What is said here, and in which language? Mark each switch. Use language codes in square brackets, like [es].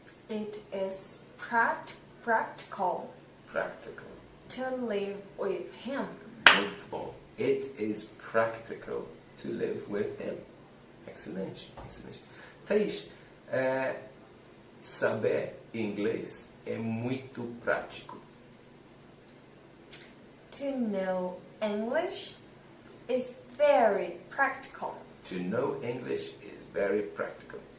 [en] It is practical to live with him. [pt] Muito bom. [en] It is practical to live with him. [pt] Excelente, excelente. Thays, saber inglês é muito prático. [en] To know English is very practical. To know English is very practical.